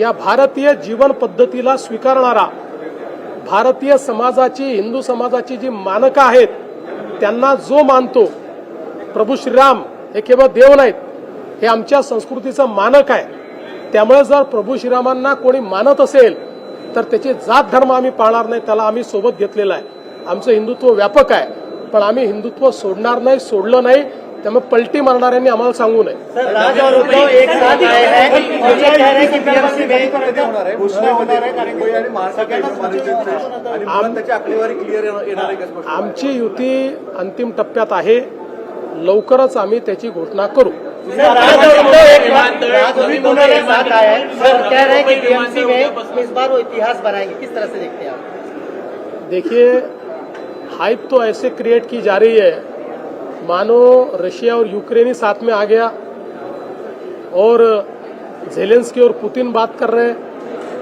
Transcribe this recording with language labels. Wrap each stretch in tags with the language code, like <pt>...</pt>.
<mr>या भारतीय जीवन पद्धतीला स्वीकारणारा भारतीय समाजाची, हिंदू समाजाची जी मानकं आहेत त्यांना जो मानतो, प्रभू श्रीराम हे केवळ देव नाहीत, हे आमच्या संस्कृतीचं मानक आहे. त्यामुळे जर प्रभू श्रीरामांना कोणी मानत असेल तर त्याची जात धर्म आम्ही पाळणार नाही, त्याला आम्ही सोबत घेतलेला आहे. आमचं हिंदुत्व व्यापक आहे, पण आम्ही हिंदुत्व सोडणार नाही, सोडलं नाही. त्यामुळे पलटी मारणाऱ्यांनी आम्हाला सांगू नये.</mr> <hi>राज और उद्धव एक साथ आए हैं और ये कह रहे हैं कि बीएमसी में</hi> <mr>घोषणा होणार आहे कारण मुंबई आणि महाराष्ट्र आणि मुळात त्याची आकडेवारी क्लिअर येणार आहे का स्पष्ट? आमची युती अंतिम टप्प्यात आहे, लवकरच आम्ही त्याची घोषणा करू.</mr> <hi>राज और उद्धव एक साथ आए हैं सर, कह रहे हैं कि बीएमसी में इस बार वो इतिहास बनाएंगे. किस तरह से देखते हैं आप? देखिए, हाइप तो ऐसे क्रिएट की जा रही है मानो रशिया और यूक्रेन ही साथ में आ गया और जेलेंस्की और पुतिन बात कर रहे हैं.</hi>